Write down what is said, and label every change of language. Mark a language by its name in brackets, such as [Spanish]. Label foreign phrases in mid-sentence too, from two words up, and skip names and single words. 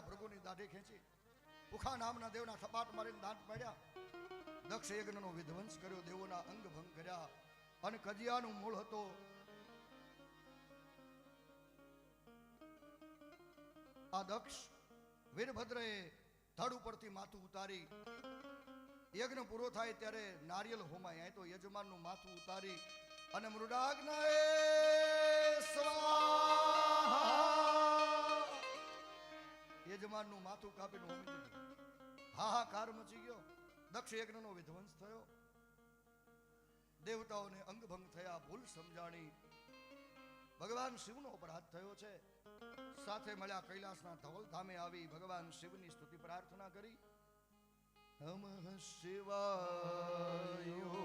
[Gujarati] ભૃગુ ની દાઢી ખેચી પુખા નામના દેવના થપાટ મારીને દાંત પાડ્યા દક્ષ યજ્ઞનો વિધ્વંસ કર્યો દેવોના અંગ ભંગ કર્યા અને કજિયાનુ મૂળ હતો આ દક્ષ વીરભદ્રે ધડ ઉપરથી માથું ઉતારી યજ્ઞ પૂરો થાય ત્યારે નારિયળ હોમાય તો યજમાનનુ માથું ઉતારી અને મૃડાગ્નયે સ્વાહા યજમાનનુ માથું કાપીને હોમી દીધું હાહાકાર મચી ગયો દક્ષ યજ્ઞનો વિધ્વંસ થયો દેવતાઓને અંગ ભંગ થયા ભૂલ સમજાણી ભગવાન શિવનો અપરાધ થયો છે સાથે મળ્યા કૈલાસના ધવલ ધામે આવી ભગવાન શિવની સ્તુતિ પ્રાર્થના કરી નમઃ શિવાય